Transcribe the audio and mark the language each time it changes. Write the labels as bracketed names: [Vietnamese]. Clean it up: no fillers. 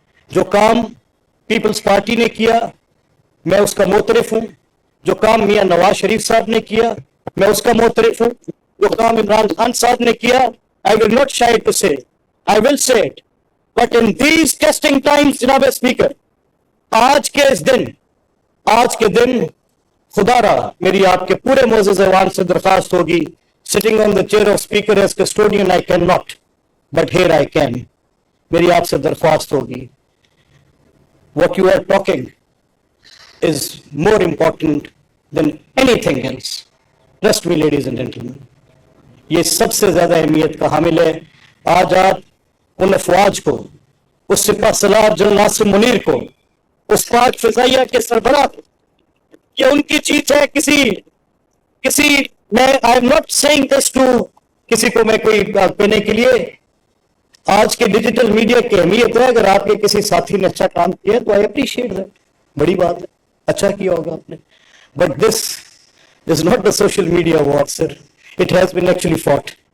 [Urdu] جو کام Peoples party نے کیا میں اس کا معترف ہوں، جو کام میاں نواز شریف صاحب نے کیا میں اس کا معترف ہوں، جو کام عمران خان صاحب نے کیا [English] I will not shy to say, I will say it. But in these testing times, [Urdu] جناب اسپیکر، آج کے دن خدا را میری آپ کے پورے معزز ایوان سے درخواست ہوگی. [English] Sitting on the chair of speaker as custodian I cannot, but here I can. [Urdu] میری آپ سے درخواست ہوگی. [English] What you are talking is more important than anything else. Trust me, ladies and gentlemen. [Urdu] یہ سب سے زیادہ اہمیت کا حامل ہے. آج آپ ان افواج کو، اس سپاہ سالار جنرل ناصر منیر کو، اس پاک فضائیہ کے سربراہ کو، یہ ان کی چیز ہے. کسی میں [English] I am not saying this to [Urdu] کسی کو میں کوئی کہنے کے لیے. آج کے ڈیجیٹل میڈیا کی اہمیت ہے. اگر آپ کے کسی ساتھی نے اچھا کام کیا تو [English] I appreciate that. [Urdu] بڑی بات ہے، اچھا کیا ہوگا آپ نے. [English] But this is not the social media war, sir. It has been actually fought.